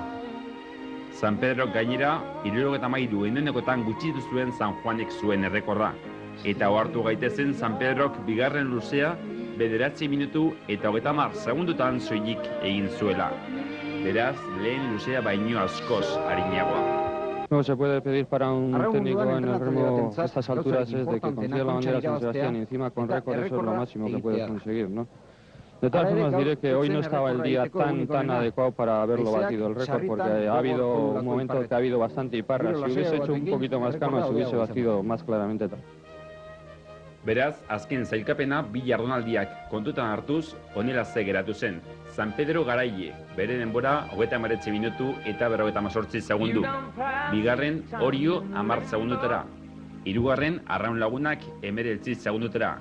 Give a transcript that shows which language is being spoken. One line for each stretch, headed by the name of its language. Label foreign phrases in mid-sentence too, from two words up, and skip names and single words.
Basque: San Pedro gainera, 73 gutxitu zuen San Juanek zuen errekorda. Eta ohartu gaitezen San Pedrok bigarren luzea 9 minutu eta 30 segundutan soilik egin zuela. Beraz, lehen luzea baino askoz arinagoa.
Spanish: Lo que se puede pedir para un técnico en el remo a estas alturas es de que consiga la bandera San Sebastián y encima con récord eso es lo máximo que puedes conseguir, ¿no? De todas formas diré que hoy no estaba el día tan adecuado para haberlo batido el récord porque ha habido un momento que ha habido bastante iparra. Si hubiese hecho un poquito más calma se hubiese batido más claramente tal.
Basque: Beraz, azken zailkapena bi jardunaldiak kontutan hartuz, honela ze geratu zen. San Pedro garaile, bere denbora 39 minutu eta 58 segundu. Bigarren, Orio 10 segundutara. Hirugarren, Arraun Lagunak 19 segundutara.